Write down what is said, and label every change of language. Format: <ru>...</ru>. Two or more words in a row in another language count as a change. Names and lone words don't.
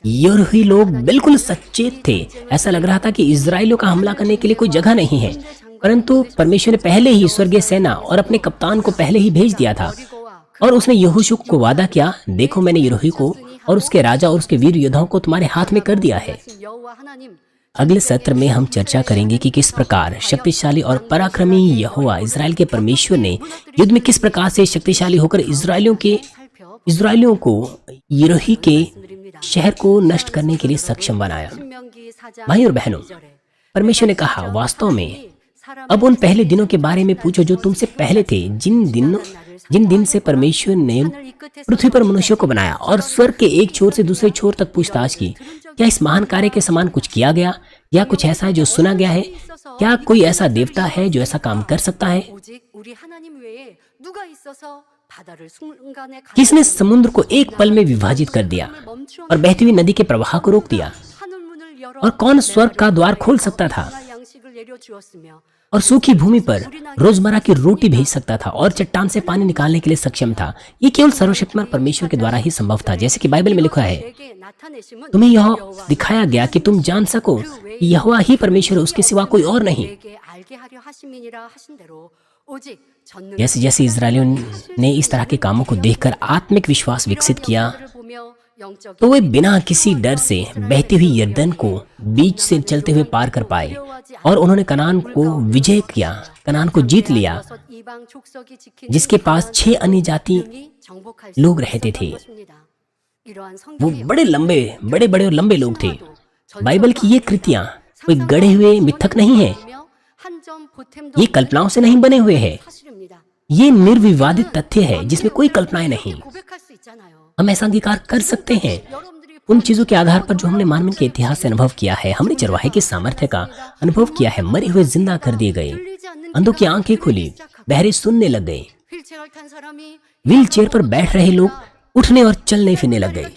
<hi>यरूही लोग बिल्कुल सचेत थे, ऐसा लग रहा था कि इजराइलियों का हमला करने के लिए कोई जगह नहीं है, परंतु परमेश्वर ने पहले ही स्वर्गीय सेना और अपने कप्तान को पहले ही भेज दिया था और उसने यहोशू को वादा किया, देखो मैंने यरूही को और उसके राजा और उसके वीर योद्धाओं को तुम्हारे हाथ में कर दिया है।</hi> <ko>여호와 하나님</ko> <hi>अगले सत्र में हम चर्चा करेंगे कि किस प्रकार शक्तिशाली और पराक्रमी यहोवा इजराइल के परमेश्वर ने युद्ध में किस प्रकार से शक्तिशाली होकर इजराइलियों को यरूही के शहर को नष्ट करने के लिए सक्षम बनाया।</hi> <ko>신명기 4장</ko> <hi>भाई और बहनों, परमेश्वर ने कहा, वास्तव में अब उन पहले दिनों के बारे में पूछो जो तुमसे पहले थे, जिन दिन से परमेश्वर ने पृथ्वी पर मनुष्यों को बनाया और स्वर्ग के एक छोर से दूसरे छोर तक पूछताछ की, क्या इस महान कार्य के समान कुछ किया गया या कुछ ऐसा है जो सुना गया है? क्या कोई ऐसा देवता है जो ऐसा काम कर सकता है?</hi> <ko>오직 우리 하나님 외에 누가 있어서 바다를 순간에</ko> <hi>किसने समुद्र को एक पल में विभाजित कर दिया और बहती हुई नदी के प्रवाह को रोक दिया?</hi> <ko>하늘문을 열어</ko> <hi>और कौन स्वर्ग का द्वार खोल सकता था</hi> <ko>양식을 내려 주었으며</ko> <hi>और सूखी भूमि पर रोजमर्रा की रोटी भेज सकता था और चट्टान से पानी निकालने के लिए सक्षम था? ये केवल सर्वशक्तिमान परमेश्वर के द्वारा ही संभव था, जैसे कि बाइबल में लिखा है,</hi> <ko>내게 나타내심은</ko> <hi>तुम्हें यह दिखाया गया कि तुम जान सको कि यहोवा ही परमेश्वर है, उसके सिवा कोई और नहीं।</hi> <ko>내게 알게 하려 하심이니라 하신 대로 오직 전능</ko> <hi>जैसे जैसे इजरायलियों ने इस तरह के कामों को देखकर आत्मिक विश्वास विकसित किया,</hi> <ko>보며 영적</ko> <hi>तो वे बिना किसी डर से बहती हुई यरदन को बीच से चलते हुए पार कर पाए और उन्होंने कनान को विजय किया, कनान को जीत लिया,</hi> <ko>이방 족속이 지킨</ko> <hi>जिसके पास 6 अन्य जाति</hi> <ko>정복할</ko> <hi>लोग रहते थे।</hi> <ko>이러한</ko> <hi>वो</hi> <ko>성경의</ko> <hi>बड़े बड़े और लंबे लोग थे। बाइबल की ये कृतियां कोई गढ़े हुए मिथक नहीं है,</hi> <ko>한점 보탬도</ko> <hi>ये कल्पनाओं से नहीं बने हुए हैं,</hi> <ko>사실입니다.</ko> <hi>ये निर्विवादित तथ्य है जिसमें कोई कल्पनाएं नहीं।</hi> <ko>고백할 수 있잖아요.</ko> <hi>हम ऐसा अंगीकार कर सकते हैं</hi> <ko>여러분들이</ko> <hi>उन चीजों के आधार पर जो हमने मानव के इतिहास से अनुभव किया है। हमने चरवाहे के सामर्थ्य का अनुभव किया है, मरे हुए जिंदा कर दिए गए,</hi> <ko>들리지 않는</ko> <hi>अंधों की आंखें खुली, बहरे सुनने लग गए,</hi> <ko>휠체어를 탄 사람이</ko> <en>wheel chair</en> <hi>पर बैठ रहे लोग उठने और चलने फिरने लग गए,</hi>